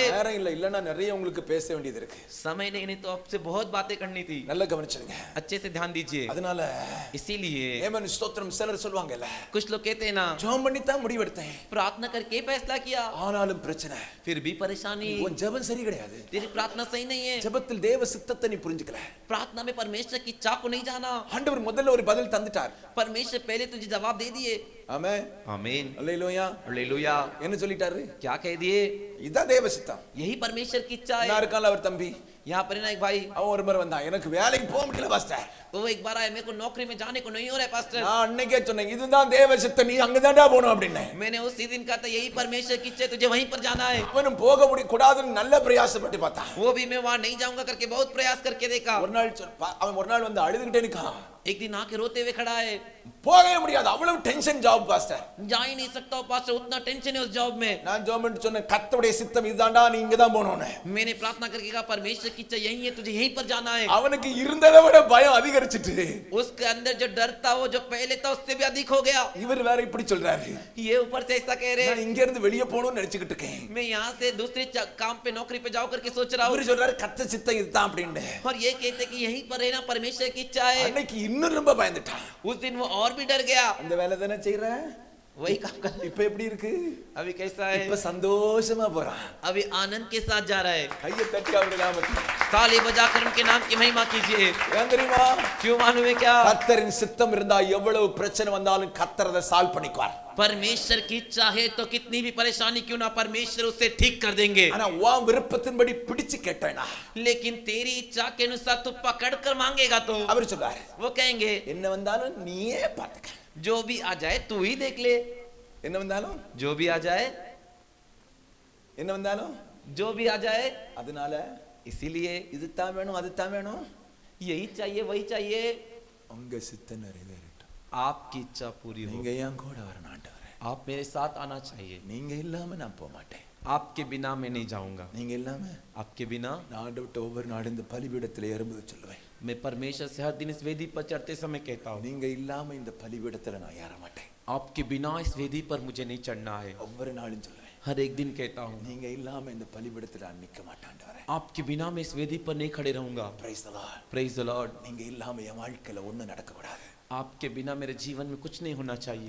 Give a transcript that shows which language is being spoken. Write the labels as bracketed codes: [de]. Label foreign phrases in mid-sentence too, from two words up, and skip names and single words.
[ta] நேரம் இல்ல, இல்லன்னா நிறைய உங்களுக்கு பேச வேண்டியது இருக்கு. [hi] समय नहीं तो आपसे बहुत बातें करनी थी. [ta] நல்லா கவனிச்சிடுங்க. [hi] अच्छे से ध्यान दीजिए. [ta] அதனால [hi] इसीलिए [ta] ஏமன் ஸ்தோத்திரம் சிலர் சொல்வாங்கல்ல, [hi] कुछ लोग कहते हैं ना, [ta] ஜெபம் பண்ணி தான் முடிவெடுத்தேன், [hi] प्रार्थना करके फैसला किया, [ta] ஆனாலும் பிரச்சனை, [hi] फिर भी परेशानी, [ta] உன் ஜெபம் சரி கிடையாது. [hi] तेरी प्रार्थना सही नहीं है, [ta] ஜெபத்தில் தேவ சித்தத்தை நீ புரிஞ்சுக்கல. [hi] प्रार्थना में परमेश्वर की इच्छा को नहीं जाना. [ta] ஆண்டவர் முதல்ல ஒரு பதில் தந்துட்டார். [hi] परमेश्वर पहले तुझे जवाब दे दिए. [ta] ஆமென், [hi] आमीन, [ta] அல்லேலூயா. [hi] हालेलुया. [ta] என்ன சொல்லிட்டாரு? [hi] क्या कह दिए? [ta] இதான் தேவ சித்தம். [hi] यही परमेश्वर की इच्छा है. [ta] நான் இருக்கான்ல அவர் தம்பி, [hi] यहाँ पर ना एक भाई, [ta] அவன் ஒரு முறை வந்தான், எனக்கு வேலைக்கு போக முடியல பாஸ்டர். [hi] वो एक बार आया, मेरे को नौकरी में जाने को नहीं हो रहा है पास्टर. [ta] நான் அன்னைக்கே சொன்னேன், இதுதான் தேவ சித்தம், நீ அங்கதான்டா போணும் அப்படின்னேன். [hi] मैंने उसी दिन कहा था यही परमेश्वर की इच्छा है, तुझे वहीं पर जाना है. [ta] அவனும் போக கூடாதுன்னு நல்ல பிரயாசப்பட்டு பார்த்தான். [hi] वो भी मैं वहां नहीं जाऊंगा करके बहुत प्रयास करके देखा. [ta] ஒரு நாள் அவன் ஒரு நாள் வந்து அழுதுகிட்டே நிக்கான். [hi] एक दिन आके रोते हुए खड़ा है. [ta] போகவே முடியாது, அவ்வளவு [en] tension job [ta] பாஸ்டர். [hi] जा ही नहीं सकता पास्टर, उतना टेंशन है उस जॉब में. [ta] நான் ஜெபம் சொன்னேன், கர்த்தருடைய சித்தம் இதுதான்டா, நீ இங்க தான் போணும்னு. [hi] मैंने प्रार्थना करके कहा परमेश्वर की इच्छा यही है, तुझे यहीं पर जाना है. [ta] அவனுக்கு இருந்ததை விட பயம் அதிகரிச்சிட்டு, [hi] उसके अंदर जो डर था वो जो पहले था उससे भी अधिक हो गया. [ta] இவர் வேற இப்படி சொல்றாரு, [hi] ये ऊपर से ऐसा कह रहे [ta] நான் [hi] हैं, [ta] இங்க இருந்து வெளிய போணும்னு நினைச்சிட்டு இருக்கேன். [hi] मैं यहाँ से दूसरे काम पे नौकरी पे जाओ करके सोच रहा हूँ. [ta] அவர் சொல்றாரு கர்த்தர் சித்தம் இதுதான் அப்படின்னு. [hi] और ये कहते कि यहीं पर रहना परमेश्वर की इच्छा है. [ta] அன்னைக்கு இன்னும் ரொம்ப பயந்துட்டான். [hi] उस दिन वो और भी डर गया. [ta] அந்த வேலை தானே செய்யற, [hi] वही काम कर. [ta] இப்ப எப்படி இருக்கு? [hi] अभी कैसा [ta] இப்ப [hi] है? [ta] சந்தோஷமா போறான். [hi] अभी आनंद के साथ जा रहा है. [ta] கையை தட்டி அவருடைய நாமத்தில் [hi] ताली बजाकर उनके नाम की महिमा कीजिए. [ta] ஏன் தெரியுமா? [hi] क्यों मालूम है क्या? [ta] கர்த்தரின் சித்தம் இருந்தா எவ்வளவு பிரச்சனை வந்தாலும் கர்த்தர் அதை சால்வ் பண்ணிக்குவார். [hi] परमेश्वर की इच्छा है तो कितनी भी परेशानी क्यों ना परमेश्वर उसे ठीक कर देंगे. [ta] ஆனா உன் விருப்பத்தின்படி பிடிச்சு கேட்டேனா, [hi] लेकिन तेरी इच्छा के अनुसार तू पकड़ कर मांगेगा तो [ta] அவர் சொல்றாரு, [hi] वो कहेंगे [ta] என்ன வந்தாலும் நீயே பாத்துக்க. [hi] जो भी आ जाए तू ही देख ले. [ta] என்ன வந்தாலும், [hi] जो भी आ जाए, [ta] என்ன வந்தாலும், [hi] जो भी आ जाए. [ta] அதனால [hi] इसीलिए [ta] இதுதான் வேணும் அதுதான் வேணும், [hi] यही चाहिए वही चाहिए. [ta] உங்க சித்தம் நிறைவேறட்டும். [hi] आपकी इच्छा पूरी हो. [ta] நீங்க ஏன் கூட வரணும் ஆண்டவரே, [hi] आप मेरे साथ आना चाहिए. [ta] நீங்க இல்லாம நான் போக மாட்டேன். [hi] आपके बिना मैं नहीं जाऊंगा. [ta] நீங்க இல்லாம [hi] आपके बिना [ta] நான் ஆண்டவர்ட்ட ஒவ்வொரு நாடு இந்த பலிபீடத்துல ஏறும்போது சொல்லுவேன், [hi] मैं परमेश्वर से हर दिन इस वेदी पर चढ़ते समय कहता हूँ, [ta] நீங்க இல்லாம இந்த பலிபீடத்துல நான் ஏற மாட்டேன். [hi] आपके बिना इस वेदी पर मुझे नहीं चढ़ना है. [ta] ஒவ்வொரு நாளும் சொல்லுவேன், [hi] हर एक दिन कहता हूँ, [ta] நீங்க இல்லாம இந்த பலிபீடத்துல நான் நிக்க மாட்டேன் ஆண்டவரே. [hi] आपके बिना मैं इस वेदी पर नहीं खड़े रहूंगा. [en] Praise the Lord. Praise the Lord. [ta] நீங்க இல்லாம என் வாழ்க்கையில ஒண்ணும் நடக்க கூடாது. [hi] आपके बिना मेरे जीवन में कुछ नहीं होना चाहिए.